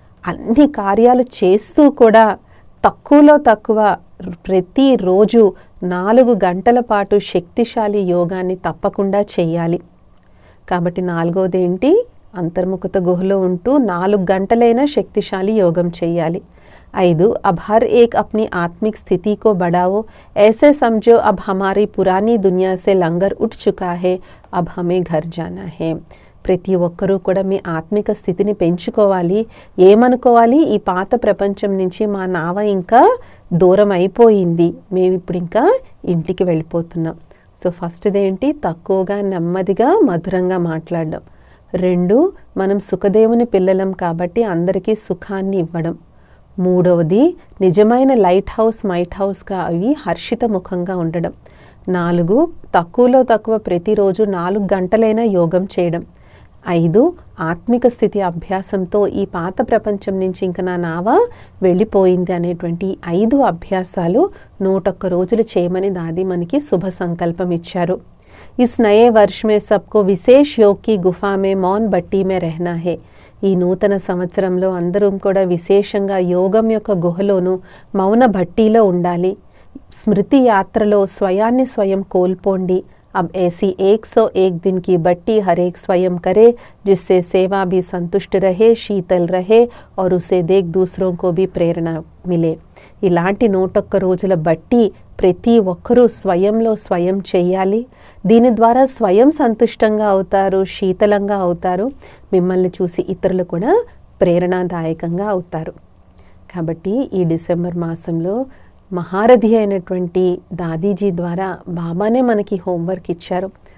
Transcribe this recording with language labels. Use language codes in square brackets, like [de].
[te] అన్ని కార్యాలు చేస్తూ కూడా తక్కువలో తక్కువ ప్రతిరోజు 4 గంటల పాటు శక్తిశాలి యోగాన్ని తప్పకుండా చేయాలి. కాబట్టి 4వది ఏంటి? అంతర్ముఖత గుహలో ఉంటూ 4 గంటలైనా శక్తిశాలి యోగం చేయాలి. [hi] 5 अब हर एक अपनी आत्मिक स्थिति को बढ़ाओ. ऐसे समझो अब हमारी पुरानी दुनिया से लंगर उठ चुका है, अब हमें घर जाना है. [te] ప్రతి ఒక్కరూ కూడా మీ ఆత్మిక స్థితిని పెంచుకోవాలి. ఏమనుకోవాలి? ఈ పాత ప్రపంచం నుంచి మా నావ ఇంకా దూరం అయిపోయింది, మేము ఇప్పుడు ఇంకా ఇంటికి వెళ్ళిపోతున్నాం. సో ఫస్ట్ది ఏంటి? తక్కువగా నెమ్మదిగా మధురంగా మాట్లాడడం. 2 మనం సుఖదేవుని పిల్లలం కాబట్టి అందరికీ సుఖాన్ని ఇవ్వడం. 3వది నిజమైన లైట్ హౌస్ మైట్ హౌస్గా అవి హర్షిత ముఖంగా ఉండడం. 4 తక్కువలో తక్కువ ప్రతిరోజు 4 గంటలైనా యోగం చేయడం. 5 ఆత్మిక స్థితి అభ్యాసంతో ఈ పాత ప్రపంచం నుంచి ఇంక నా నావ వెళ్ళిపోయింది అనేటువంటి 5 అభ్యాసాలు 101 రోజులు చేయమని దాది మనకి శుభ సంకల్పం ఇచ్చారు. [hi] इस नए वर्ष में सबको विशेष योग की गुफा में मौन बट्टी में रहना है. [te] ఈ నూతన సంవత్సరంలో అందరం కూడా విశేషంగా యోగం యొక్క గుహలోను మౌన భట్టీలో ఉండాలి. స్మృతి యాత్రలో స్వయాన్ని స్వయం కోల్పోండి. [hi] अब ऐसी 101 दिन की बट्टी हर एक स्वयं करे, जिससे सेवा भी संतुष्ट रहे, शीतल रहे और उसे देख दूसरों को भी प्रेरणा मिले. [te] ఇలాంటి 101 రోజుల బట్టి ప్రతి ఒక్కరూ స్వయంలో స్వయం చేయాలి. దీని ద్వారా స్వయం సంతుష్టంగా అవుతారు, శీతలంగా అవుతారు. మిమ్మల్ని చూసి ఇతరులు కూడా ప్రేరణాదాయకంగా అవుతారు. కాబట్టి ఈ డిసెంబర్ మాసంలో మహారథి అయినటువంటి దాదీజీ ద్వారా బాబానే మనకి హోంవర్క్ ఇచ్చారు.